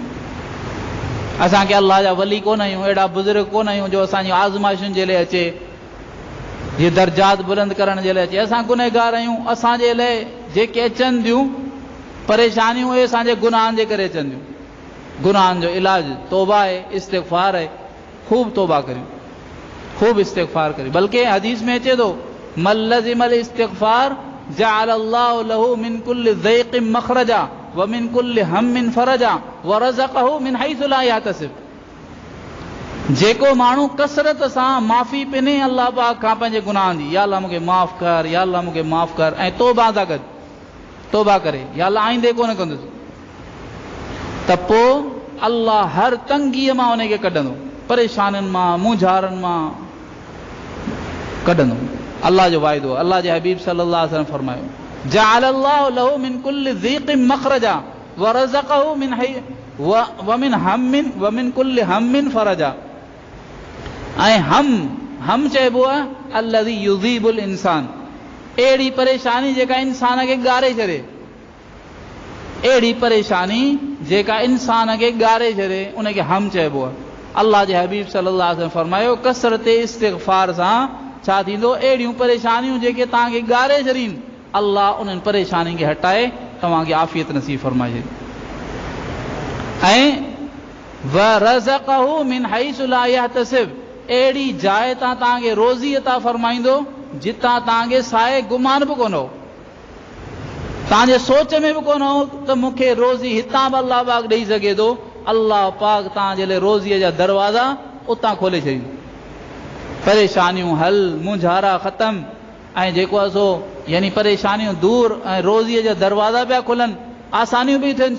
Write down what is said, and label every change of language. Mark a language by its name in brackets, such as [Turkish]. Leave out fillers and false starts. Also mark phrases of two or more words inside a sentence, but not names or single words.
[Sindhi] असांखे अल्लाह जा वली कोन आहियूं, अहिड़ा बुज़ुर्ग कोन आहियूं जो असांजी आज़माइशुनि जे लाइ अचे, ये दर्जात बुलंद करण जे लाइ अचे। असां गुनहगार आहियूं, असांजे लाइ जेके अचनि थियूं परेशानियूं उहे असांजे गुनाहनि जे करे अचनि थियूं। गुनाहनि जो इलाज तौबा आहे, इस्तिग़फ़ार आहे। खूब तौबा करियूं, खूब इस्तिग़फ़ार करियूं। बल्कि हदीस में अचे थो [Arabic] من لزم الاستغفار جعل الله له من كل ضيق مخرجا ومن كل هم فرجا ورزقه من حيث لا يحتسب. [Sindhi] जेको माण्हू कसरत सां माफ़ी पिने अल्लाह पाक खां पंहिंजे गुनाहनि जी, या अल्लाह मूंखे माफ़ कर, या अल्लाह मूंखे माफ़ कर, ऐं तौबा सां गॾु तौबा करे, या अल्लाह आईंदे कोन कंदुसि, त पोइ अल्लाह हर तंगीअ मां उनखे कढंदो, परेशानियुनि मां, मुंझारनि मां कढंदो। अल्लाह जो वाइदो आहे। अल्लाह जे हबीब [Arabic] صلى الله عليه وسلم फरमायो جعل الله له من كل ضيق مخرجا ورزقه من كل هم فرجا. [Sindhi] ऐं हम चइबो आहे [Arabic] الذي يذيب الإنسان, [Sindhi] अहिड़ी परेशानी जेका इंसान खे ॻारे छॾे, अहिड़ी परेशानी जेका इंसान खे ॻारे छॾे उनखे हम चइबो आहे। अल्लाह जे हबीब [Arabic] صلى الله عليه وسلم [Sindhi] फरमायो कसरत इस्तिग़फ़ार सां छा थींदो, अहिड़ियूं परेशानियूं जेके तव्हांखे ॻारे छॾीनि अल्लाह उन्हनि परेशानी खे हटाए तव्हांखे आफ़ियत नसीब फरमाए छॾे। [Arabic] ऐं ورزقه من حيث لا يحتسب, [Sindhi] अहिड़ी जाइ तां तव्हांखे रोज़ी अता फरमाईंदो जितां तव्हांखे साए गुमान बि कोन हो, तव्हांजे सोच में बि कोन हो त मूंखे रोज़ी हितां बि अल्लाह पाक ॾेई सघे थो। अल्लाह पाक तव्हांजे लाइ रोज़ीअ जा दरवाज़ा उतां खोले छॾींदो, परेशानियूं हल, मुंझारा ख़तम, ऐं जेको आहे सो यानी परेशानियूं दूर ऐं रोज़ीअ जा दरवाज़ा पिया खुलनि, आसानियूं बि थियनि।